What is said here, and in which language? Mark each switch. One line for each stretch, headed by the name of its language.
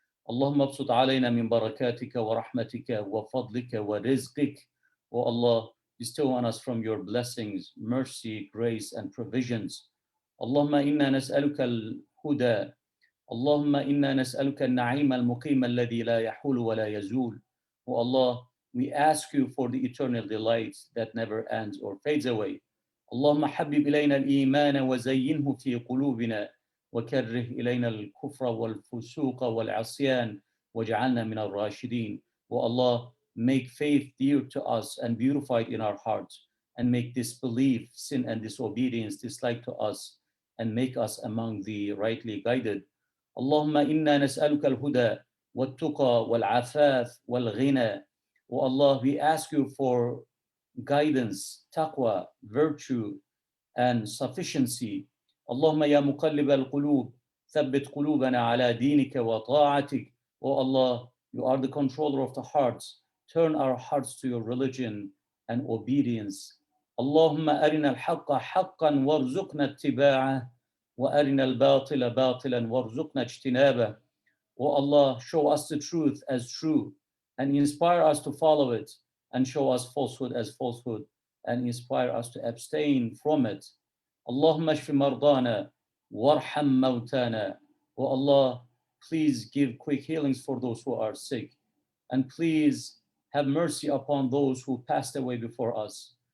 Arabic: اللهم ابسط علينا من بركاتك ورحمتك وفضلك ورزقك.
English: O Allah, bestow on us from your blessings, mercy, grace and provisions.
Arabic: اللهم إنا نسألك الهدى. اللهم إنا نسألك النعيم المقيم الذي لا يحول ولا يزول.
English: O Allah, we ask you for the eternal delights that never ends or fades away.
Arabic: اللهم حبب إلينا الإيمان وزينه في قلوبنا، وكره إلينا الكفر والفسوق والعصيان واجعلنا من الراشدين.
English: O Allah, make faith dear to us and beautified in our hearts, and make disbelief, sin and disobedience disliked to us, and make us among the rightly guided.
Arabic: اللهم إنا نسألك الهدى والتقى والعفاف والغنى.
English: O Allah, we ask you for guidance, taqwa, virtue, and sufficiency.
Arabic: اللهم يا مقلب القلوب ثبت قلوبنا على دينك وطاعتك.
English: O Allah, you are the controller of the hearts. Turn our hearts to your religion and obedience.
Arabic: اللهم أرنا الحق حقا وارزقنا اتباعه، وأرنا الباطل باطلا وارزقنا اجتنابه.
English: O Allah, show us the truth as true and inspire us to follow it, and show us falsehood as falsehood and inspire us to abstain from it.
Arabic: Allahumma ashfi mardana warham mawtana.
English: O Allah, please give quick healings for those who are sick, and please have mercy upon those who passed away before us.